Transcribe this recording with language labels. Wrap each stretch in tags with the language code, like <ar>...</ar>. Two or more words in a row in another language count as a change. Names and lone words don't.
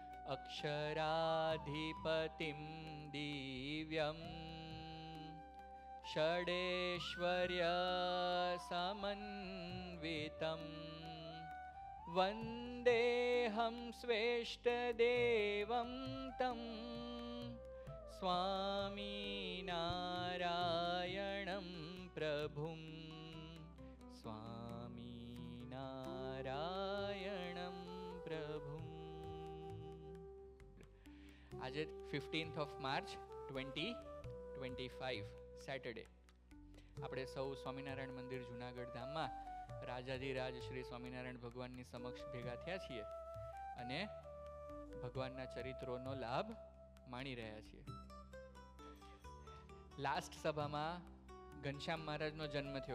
<sa>अक्षराधिपतिं दिव्यं षडेश्वर्यसमन्वितं वन्देऽहं श्रेष्ठदेवं तं स्वामिनारायणं प्रभुं स्वामिनारायणं प्रभुं।</sa> <gu>આજ 15 માર્ચ 2025 સેટરડે આપણે સૌ સ્વામિનારાયણ મંદિર જુનાગઢ ધામમાં રાજાધિરાજ શ્રી સ્વામિનારાયણ ભગવાનની સમક્ષ ભેગા થયા છીએ અને ભગવાનના ચરિત્રોનો લાભ માણી રહ્યા છીએ. લાસ્ટ સભામાં ઘનશ્યામ મહારાજનો જન્મ થયો.</gu>